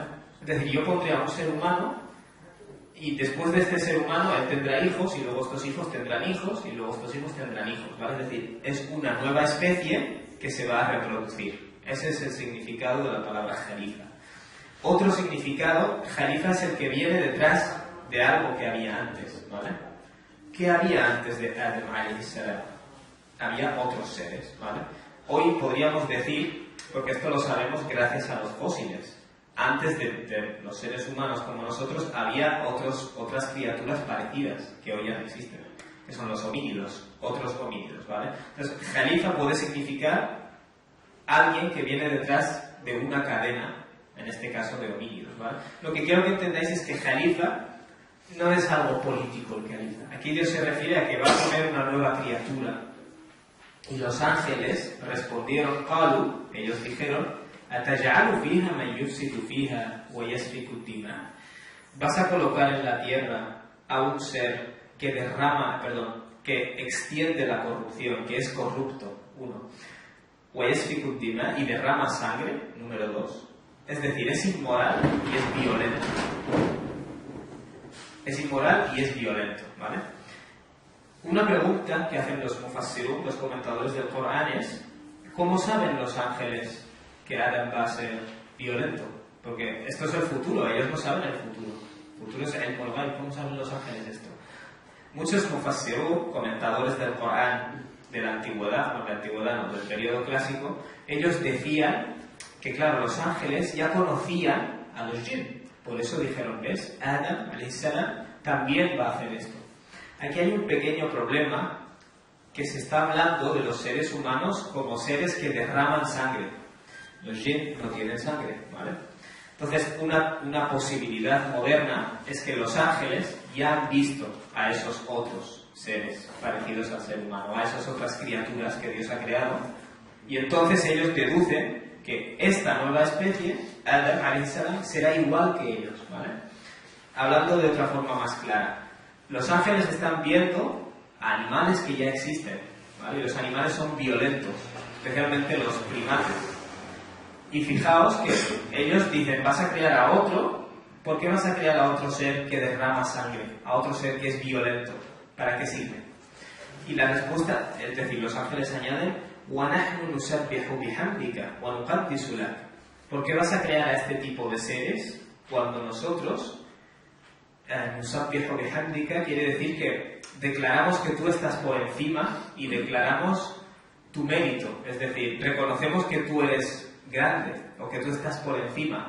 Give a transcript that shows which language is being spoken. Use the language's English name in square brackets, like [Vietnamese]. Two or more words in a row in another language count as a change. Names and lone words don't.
[Spanish] Es decir, yo pondría a un ser humano y después de este ser humano él tendrá hijos y luego estos hijos tendrán hijos y luego estos hijos tendrán hijos, ¿vale? Es decir, es una nueva especie que se va a reproducir. Ese es el significado de la palabra Khalifa. Otro significado, Khalifa es el que viene detrás de algo que había antes, ¿vale? ¿Qué había antes de Adam [Arabic] عليه السلام? [Spanish] Había otros seres, ¿vale? Hoy podríamos decir, porque esto lo sabemos gracias a los fósiles, antes de los seres humanos como nosotros había otras criaturas parecidas que hoy ya no existen, que son los homínidos, otros homínidos, ¿vale? Entonces, Khalifa puede significar alguien que viene detrás de una cadena, en este caso de homínidos, ¿vale? Lo que quiero que entendáis es que Khalifa no es algo político el Khalifa. Aquí Dios se refiere a que va a poner una nueva criatura. Y los ángeles respondieron, Qalu, ellos dijeron, [Arabic] أتجعل فيها من يفسد فيها ويسفك الدماء? [Spanish] ¿Vas a colocar en la tierra a un ser que que extiende la corrupción, que es corrupto, uno, [Arabic] ويسفك الدماء, [Spanish] y derrama sangre, número dos? Es decir, es inmoral y es violento. Es inmoral y es violento, ¿vale? Una pregunta que hacen los mufassirun, los comentadores del Corán, es ¿cómo saben los ángeles que Adam va a ser violento? Porque esto es el futuro, ellos no saben el futuro. El futuro es el Morgal. ¿Cómo saben los ángeles esto? Muchos mufassirun, comentadores del Corán de la antigüedad, no, del periodo clásico, ellos decían que, claro, los ángeles ya conocían a los jinn. Por eso dijeron, ¿ves? [Arabic] آدم عليه السلام, [Spanish] también va a hacer esto. Aquí hay un pequeño problema, que se está hablando de los seres humanos como seres que derraman sangre. Los jinn no tienen sangre, ¿vale? Entonces, una posibilidad moderna es que los ángeles ya han visto a esos otros seres parecidos al ser humano, a esas otras criaturas que Dios ha creado, y entonces ellos deducen que esta nueva especie, [Arabic] آدم عليه السلام, [Spanish] será igual que ellos, ¿vale? Hablando de otra forma más clara, los ángeles están viendo a animales que ya existen, ¿vale? Y los animales son violentos, especialmente los primates. Y fijaos que ellos dicen, vas a crear a otro, ¿por qué vas a crear a otro ser que derrama sangre? A otro ser que es violento. ¿Para qué sirve? Y la respuesta, es decir, los ángeles añaden, [Arabic] وَنَحْنُ نُسَبِّحُ بِحَمْدِكَ وَنُقَدِّسُ لَكَ. [Spanish] ¿Por qué vas a crear a este tipo de seres cuando nosotros, [Arabic] نسبح بحمدك, [Spanish] quiere decir que declaramos que tú estás por encima y declaramos tu mérito, es decir, reconocemos que tú eres grande o que tú estás por encima.